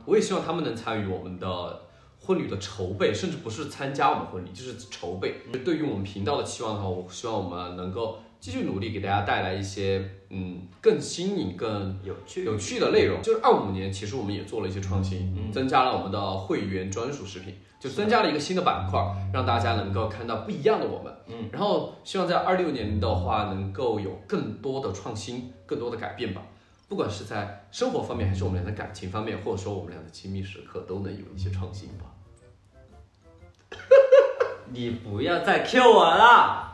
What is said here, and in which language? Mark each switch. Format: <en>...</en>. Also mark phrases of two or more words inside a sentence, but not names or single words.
<zh>我也希望他們能參與我們的婚禮的籌備，甚至不是參加我們婚禮，就是籌備。對於我們頻道的期望的話，我希望我們能夠繼續努力，給大家帶來一些更新穎、更有趣的內容。就是25年，其實我們也做了一些創新，增加了我們的會員專屬視頻，就增加了一個新的板塊，讓大家能夠看到不一樣的我們。然後希望在26年的話，能夠有更多的創新，更多的改變吧。不管是在生活方面，還是我們倆的感情方面，或者說我們倆的親密時刻，都能有一些創新吧。你不要再 Q 我了。</zh>